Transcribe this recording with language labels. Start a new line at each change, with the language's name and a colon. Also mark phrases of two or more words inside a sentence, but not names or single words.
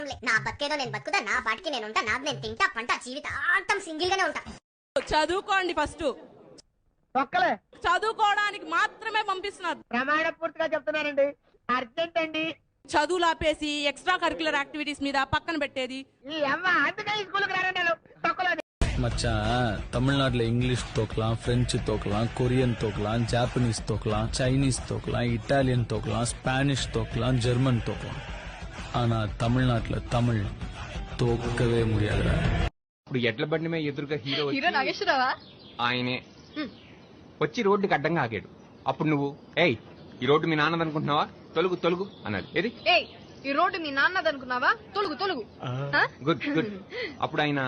Telugu: నా బతికేదో నేను బతుకుతా, నా పాటికి నేను ఉంటా, నాది నేను తింటా పంట, జీవితాంతం సింగిల్ గానే ఉంటా. చదువుకోండి ఫస్ట్. చదువుకోవడానికి మాత్రమే పంపిస్తున్నారు. ప్రమాణ పూర్తిగా చెప్తున్నారండి. అర్జెంట్ అండి. చదువులు ఆపేసి
English: extra curricular activities
Telugu: మీద పక్కన పెట్టేది. ఈ అమ్మ అందుకే ఈ స్కూల్కి రానండి.
Tamil: மச்சா தமிழ்நாட்டுல இங்கிலீஷ் தோக்கலாம், பிரெஞ்சு தோக்கலாம், கொரியன் தோக்கலாம், ஜாப்பனீஸ் தோக்கலாம், சைனீஸ் தோக்கலாம், இட்டாலியன் தோக்கலாம், ஸ்பானிஷ் தோக்கலாம், ஜெர்மன் தோக்கலாம். ஆனா தமிழ்நாட்டுல தமிழ் தோக்கவே முடியாதுடா.
Telugu: ఇప్పుడు ఎడ్ల బండి మీద ఎదురుగా హీరో నాగేశ్వరరావా? ఆయనే వచ్చి రోడ్డుకి అడ్డంగా ఆగాడు. అప్పుడు నువ్వు ఏయ్ ఈ రోడ్డు మీ నాన్నది అనుకుంటున్నావా, తొలుగు తొలుగు అన్నది. ఏది ఏయ్ ఈ రోడ్డు మీ నాన్నది అనుకున్నావా, తొలుగు తొలుగు.
English: good good.
Telugu: అప్పుడు ఆయన